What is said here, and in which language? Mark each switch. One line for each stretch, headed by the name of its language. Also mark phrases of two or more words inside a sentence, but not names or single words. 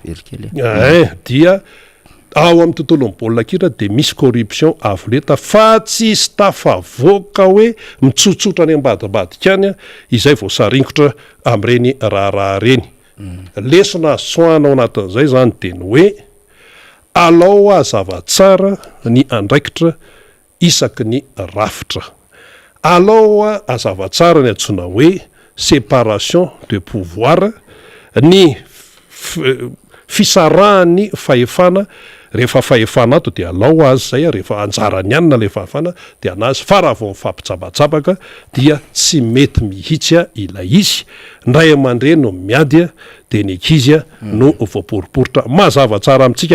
Malagasy: dia ao amin'ny tontolon'ny baolina kitra de misy corruption avoleta fa tsy sy tafavoaka hoe mitsotsotra any ambadibadika any izay vao saringotra amin'ireny raharaha reny lesona soana ao anatin'izay zany de ny hoe alao azava tsara ny andraikitra isaky ny rafitra alao azava tsara ny antsoina hoe
French: séparation de pouvoir
Malagasy: ny fisarahany fahefana rehefa fahefana ato de alao azy zay rehefa anjarany anina le fahefana de anazy fa raha vao mifampitsabatsabaka dia tsy mety mihitsy ilay izy ndray aman-dreny no miady de ny ankizy no voaporiporitra mazava tsara amintsika